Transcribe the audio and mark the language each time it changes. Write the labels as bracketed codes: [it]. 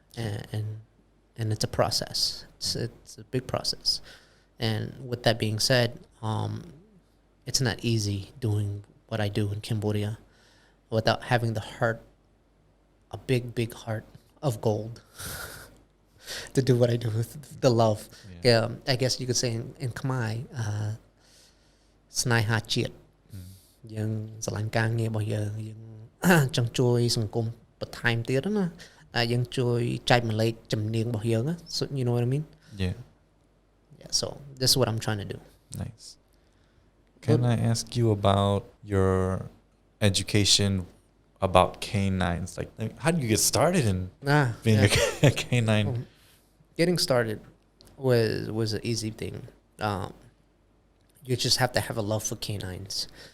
[en] And it's a process. It's a big process. And with that being said, it's not easy doing what I do in Cambodia without having the heart, a big, big heart of gold to do what I do with the love. Yeah. I guess you could say in Khmer, [km] ស្នេហាជាតិ យើងស្រឡាញ់ការងាររបស់យើង យើងចង់ជួយសង្គមបន្ថែមទៀតណា យើងជួយចែកម្លែកជំនាញរបស់យើង [en] so you know what I mean? Yeah. Yeah, so this is what I'm trying to do. Nice. Can I ask you about your education about canines? Like how do you get started in being a canine? Getting started was an easy thing. You just have to have a love for canines.